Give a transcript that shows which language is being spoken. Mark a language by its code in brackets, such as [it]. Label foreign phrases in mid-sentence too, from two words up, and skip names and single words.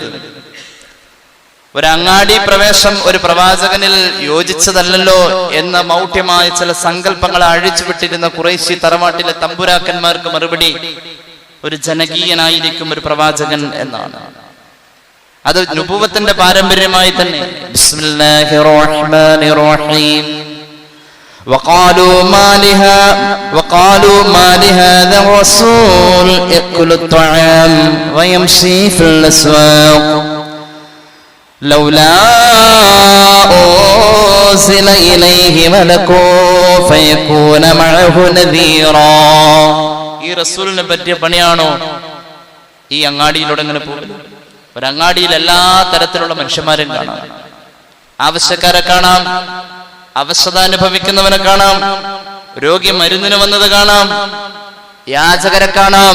[ml] ഒരു അങ്ങാടി പ്രവേശം ഒരു പ്രവാചകനിൽ യോജിച്ചതല്ലല്ലോ എന്ന മൗഢ്യമായ ചില സങ്കല്പങ്ങളെ അഴിച്ചുവിട്ടിരുന്ന ഖുറൈശി തറവാട്ടിലെ തമ്പുരാക്കന്മാർക്ക് മറുപടി ഒരു ജനകീയനായിരിക്കും ഒരു പ്രവാചകൻ എന്നാണ്. അത് നുബുവത്തിന്റെ പാരമ്പര്യമായി തന്നെ. [ar] بسم الله الرحمن الرحيم. وقالوا ما لهذا الرسول يأكل الطعام ويمشي في الأسواق لولا أنزل إليه ملك فيكون معه نذيرا. [ml] ഈ റസൂലിനെ പറ്റിയ പണിയാണോ ഈ അങ്ങാടിയിലൂടെ ഇങ്ങനെ പോകുന്നത്? ഒരു അങ്ങാടിയിൽ എല്ലാ തരത്തിലുള്ള മനുഷ്യന്മാരെയും കാണാം. ആവശ്യക്കാരെ കാണാം, അവശത അനുഭവിക്കുന്നവനെ കാണാം, രോഗി മരുന്നിന് വന്നത് കാണാം, യാചകരെ കാണാം.